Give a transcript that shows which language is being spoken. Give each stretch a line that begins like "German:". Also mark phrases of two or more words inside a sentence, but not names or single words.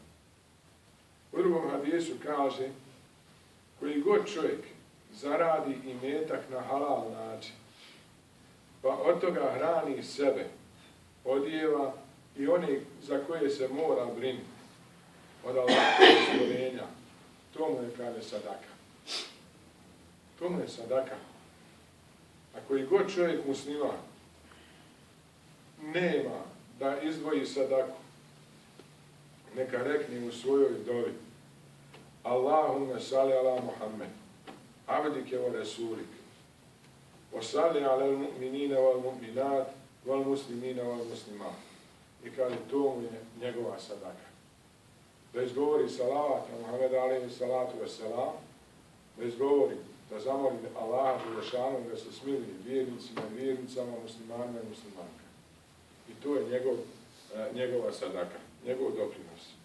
Bosnian: U drugom hadisu kaže, koji god čovjek zaradi imetak na halal način, pa od toga hrani sebe, odijeva i oni za koje se mora brinuti od Allahovog stvorenja, to mu je, kaže, sadaka. To mu je sadaka. A koji god čovjek musliman nema da izdvoji sadaku, neka rekne u svojoj dovi:
Arabic: اللهم صل على محمد، عبدك ورسولك، وصل على المؤمنين والمؤمنات، والمسلمين والمسلمات.
Bosnian: I kaže, to mu je njegova sadaka. Da izgovori salavat na Muhammeda
Arabic: عليه الصلاة والسلام,
Bosnian: da izgovori, da zamoli Allaha Đelešanu da se smili vjernicima i vjernicama, muslimanima i muslimankama. I to je njegova sadaka, njegov doprinos.